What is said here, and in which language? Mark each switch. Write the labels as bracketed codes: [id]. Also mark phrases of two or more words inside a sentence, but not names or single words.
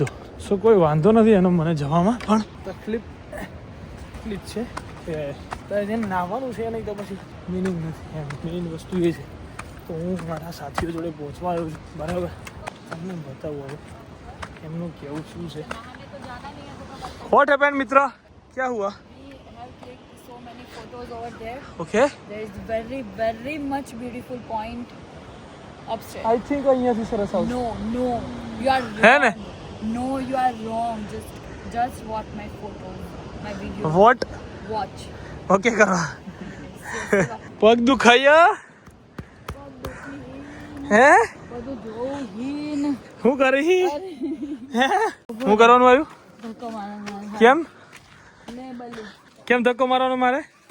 [gu] સો કોઈ વાંધો નથી એનો મને જવામાં, પણ તકલીફ એટલી જ છે કે જેને નાહવાનું છે નહીં તો પછી મિનિંગ નથી એમ. મેઇન વસ્તુ એ છે. તો હું મારા સાથીઓ જોડે પહોંચવા આવ્યો છું, બરાબર. તમને બતાવું હવે એમનું કેવું શું છે. [en] what happen [hi] मित्र, क्या हुआ? [en] So many photos over there. ઓકે, There is very much beautiful point upstairs. I think [gu] અહીંયાથી સરસ આવશે. [en] No, you are wrong. [gu] હે ને? [en] No, you are wrong. Just watch my photos, my videos. વોટ? Watch. [gu] ઓકે કરો. પગ દુખાયા હે? બધું જોઉં હીન. શું કરી હે? શું કરવાનું આવ્યું? ધક્કો મારવાનો. કેમ લે બલી. કેમ ધક્કો મારવાનો મારે?